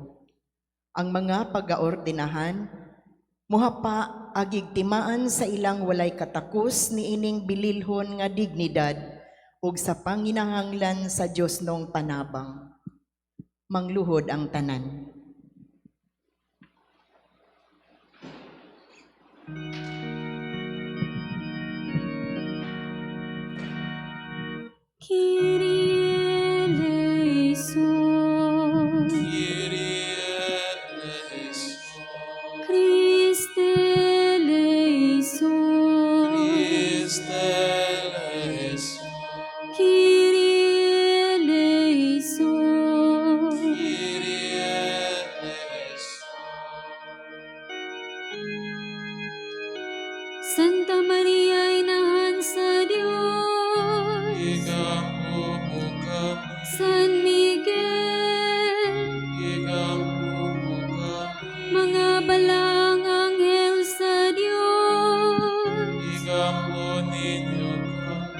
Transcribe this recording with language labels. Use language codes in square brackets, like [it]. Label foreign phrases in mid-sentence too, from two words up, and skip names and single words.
[ceb] Ang mga pagaordinahan muhapa agig timaan sa ilang walay katakos ni ining bililhon nga dignidad ug sa panginahanglan sa Dios nong panabang. Mangluhod ang tanan. [el] Κύριε ἐλέησον, Κύριε ἐλέησον, Χριστὲ ἐλέησον, Χριστὲ ἐλέησον, Κύριε ἐλέησον, Κύριε ἐλέησον. [ceb] Santa Maria, Inahan sa Diyos, Igampo kami, San Miguel, igampo kami, mga balang anghel sa Diyos, igampo ninyo kami,